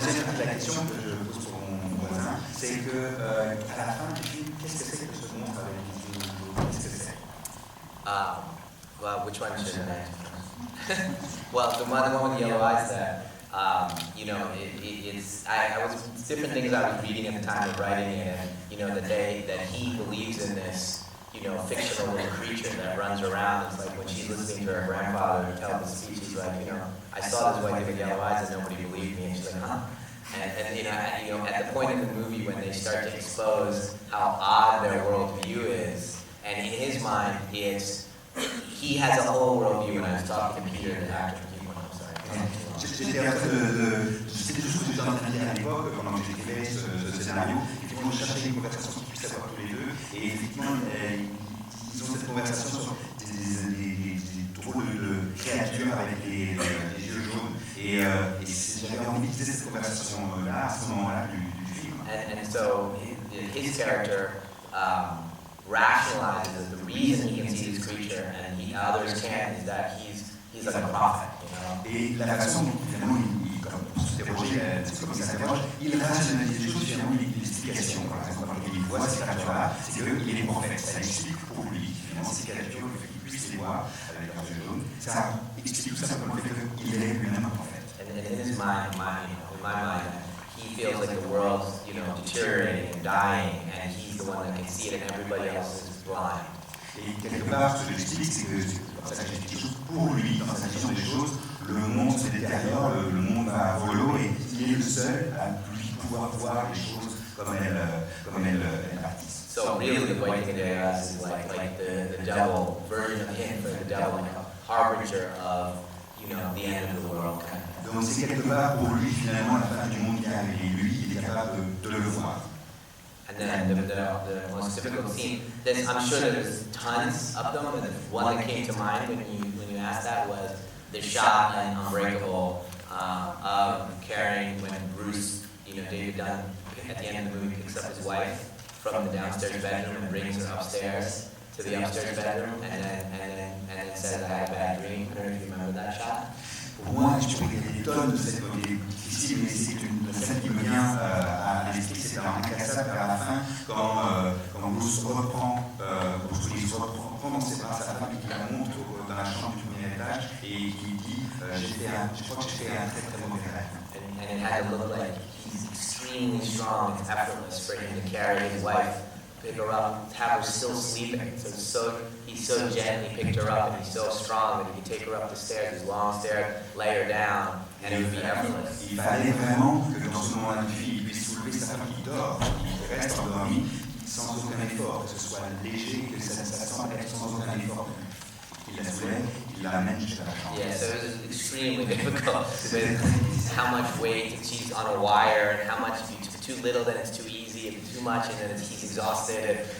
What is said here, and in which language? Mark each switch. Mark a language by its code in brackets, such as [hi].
[fr] deuxième partie de la question que je pose pour mon voisin, c'est que à la fin du film, qu'est-ce que c'est que ce monstre avec les yeux bleus? Qu'est-ce que c'est? [en] Well, which one should I answer? Well, the one with the yellow eyes there, you know, I was, different things I was reading at the time of writing it, and, you know, the day that he believes in this, you know, fictional little creature that runs around. It's like when she's listening to her grandfather tell the speech, she's like, you know, I saw this white with yellow eyes and nobody believed me. And she's like, huh? And you know, at the point in the movie when they start to expose how odd their worldview is, and in his mind, it's, he has a whole worldview. And I was talking to Peter, the actor, I'm sorry. [fr] C'était des choses que j'étais en train de dire à l'époque, pendant que j'écrivais ce scénario. Effectivement, je cherchais une conversation qu'ils puissent avoir tous les deux. Et effectivement, ils ont cette conversation sur des drôles de créatures avec les yeux jaunes. Et j'avais envie de cette conversation-là, à ce moment-là du film. [en] And so his character rationalizes the reason he can see this creature and others can't is that he's like a prophet, you know. [fr] Et la façon dont finalement pour s'interroger, comme il s'interroge, il rationalise les choses, finalement il y a une explication, par exemple, dans laquelle il voit ces créatures-là, c'est qu'il est prophète, ça explique pour lui, finalement ces créatures, le fait qu'il puisse les voir avec leurs yeux jaunes, ça explique tout simplement le fait qu'il est lui-même un prophète. [en] And in his mind, in my mind, he feels like the world's, you know, deteriorating and dying, and he's the one that can see it, and everybody else is blind. [fr] Et quelque part, ce que j'explique, c'est que c'est ça que j'explique des choses pour lui, dans sa vision des choses, le monde se détériore, le monde va à volo, et il est le seul à lui pouvoir voir les choses comme elles bâtissent. [en] So really, the white thing there is like the devil version of him, for the devil, like a harbinger of, you know, the end of the world. Kind of. [fr] Donc c'est quelque part pour lui, finalement, la fin du monde qui arrive, et lui, il est capable de le voir. [en] And then the most difficult scene, I'm sure there's tons of them, but the one that came to mind when you asked that was the shot in Unbreakable of carrying when Bruce, you know, David Dunn at the end of the movie picks up his wife from the downstairs bedroom and brings her upstairs to the upstairs bedroom, and then says, I had a bad dream. I don't know if you remember that shot. [fr] Pour moi, je trouve qu'il y a des tonnes de scènes qui sont difficiles, mais c'est une scène qui me vient à l'esprit, c'est dans Incassable vers la fin, quand Bruce reprend dans ses bras sa femme qui la monte dans la chambre du premier étage et qui dit je crois que j'ai fait un très très mauvais rêve. [en] And it had to look like he's extremely strong, it's effortless for him to carry his wife, pick her up, have her still sleeping. So he so gently picked her up, and he's so strong that he could take her up the stairs, these long stairs, lay her down, and it would be effortless. [fr] Il fallait vraiment que dans ce moment-là du film, il puisse soulever sa femme qui dort, qui reste endormie, sans aucun effort, que ce soit léger, que ça semble être sans aucun effort. Il la soulève, il la ramène jusqu'à la chambre. [en] Yeah, so it was extremely difficult with how much weight she's on a wire, and how much if you too little, then it's too easy. If it's too much, and then he's exhausted.